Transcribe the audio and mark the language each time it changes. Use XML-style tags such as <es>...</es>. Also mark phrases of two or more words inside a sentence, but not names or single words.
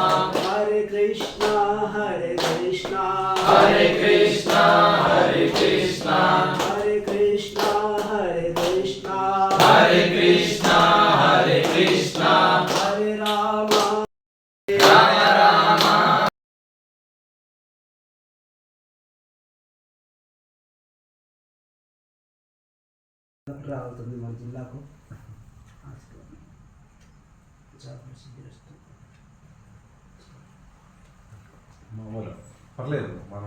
<sa>Hare Krishna, Hare Krishna, Hare Krishna, Hare Krishna, Hare Krishna, Hare Krishna, Hare Krishna, Hare Krishna, Hare Rama, Rama Rama.</sa> <te>రావుతుంది మన జిల్లాకు చాలా ప్రసిద్ధి వస్తుంది. మామూలు పర్లేదు మనం</te>